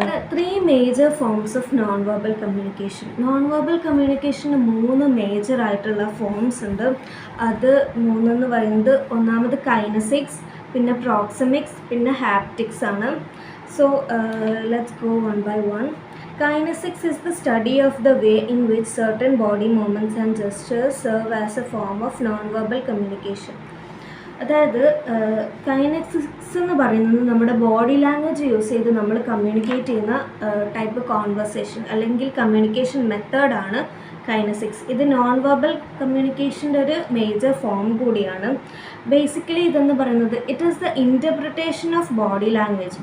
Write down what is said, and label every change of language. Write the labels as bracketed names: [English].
[English] 3 major forms of non verbal communication. [Malayalam] Non verbal communication 3 major ആയിട്ടുള്ള forms ഉണ്ട്. അത് 3 എന്ന് പറയുന്നത് ഒന്നാമത് കൈനസിക്സ്, പിന്നെ പ്രോക്സിമിക്സ്, പിന്നെ ഹാപ്റ്റിക്സ് ആണ്. [English] So let's go one by one. Kinesics is the study of the way in which certain body movements and gestures serve as a form of non-verbal communication. [Malayalam] അതായത് കൈനസിക്സ് എന്ന് പറയുന്നത് നമ്മുടെ ബോഡി ലാംഗ്വേജ് യൂസ് ചെയ്ത് നമ്മൾ communicate ചെയ്യുന്ന type conversation അല്ലെങ്കിൽ communication മെത്തേഡാണ് കൈനസിക്സ്. ഇത് നോൺ വെർബൽ കമ്മ്യൂണിക്കേഷൻ്റെ ഒരു മേജർ ഫോം കൂടിയാണ്. ബേസിക്കലി ഇതെന്ന് പറയുന്നത് [English] It is the interpretation of body language.